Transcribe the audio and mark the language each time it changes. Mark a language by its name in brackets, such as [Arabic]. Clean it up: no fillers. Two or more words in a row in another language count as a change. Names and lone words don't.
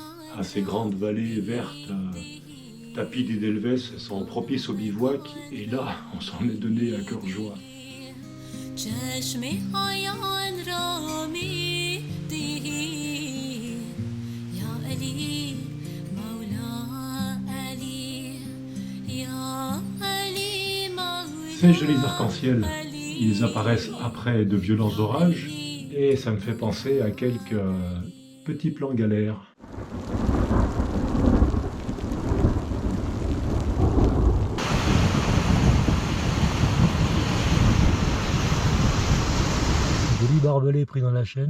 [French] à ces grandes vallées vertes, tapis d'Edelweiss, sont propices au bivouac, et là, on s'en est donné à cœur joie. [Persian] چشمهایم را می‌دهی یا علی مولا علی یا علی مولا [French] Ces jolis arcs-en-ciel, ils apparaissent après de violents orages, et ça me fait penser à quelques petits plans galères. Joli barbelé pris dans la chaîne.